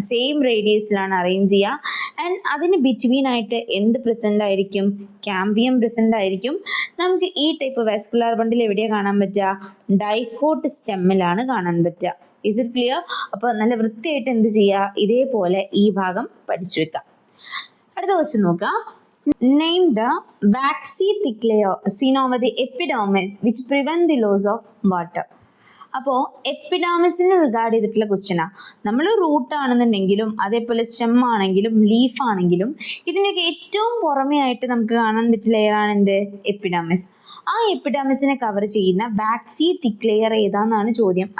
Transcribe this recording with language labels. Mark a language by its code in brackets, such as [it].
[ml] Same റേഡിയസിലാണ് arrange ചെയ്യുക. And അതിന് between ആയിട്ട് എന്ത് പ്രസന്റ് ആയിരിക്കും? ക്യാമ്പിയം പ്രസന്റ് ആയിരിക്കും. നമുക്ക് ഈ ടൈപ്പ് വാസ്കുലാർ ബണ്ടിൽ എവിടെയാണ് കാണാൻ പറ്റുക? ഡൈക്കോട്ട് സ്റ്റെമ്മിലാണ് കാണാൻ പറ്റുക. [en] Is it clear? [ml] അപ്പോൾ നല്ല വൃത്തിയായിട്ട് എന്ത് ചെയ്യുക? ഇതേപോലെ ഈ ഭാഗം പഠിച്ചു വെക്കാം. അടുത്ത ക്വസ്റ്റ്യൻ നോക്കാം. [en] Name the waxy thick layer seen over the epidermis which prevent the loss of water. [ml] അപ്പോൾ എപ്പിഡാമിസിനെ റിഗാർഡ് ചെയ്തിട്ടുള്ള ക്വസ്റ്റ്യനാ. നമ്മൾ റൂട്ട് ആണെന്നുണ്ടെങ്കിലും അതേപോലെ സ്റ്റെം ആണെങ്കിലും ലീഫ് ആണെങ്കിലും ഇതിൻ്റെയൊക്കെ ഏറ്റവും പുറമേ ആയിട്ട് നമുക്ക് കാണാൻ പറ്റിയ ലെയറാണ് എന്ത്? എപ്പിഡാമിസ്. ആ എപ്പിഡാമിസിനെ കവർ ചെയ്യുന്ന വാക്സി തിക്ക് ലെയർ ഏതാണെന്നാണ് ചോദ്യം.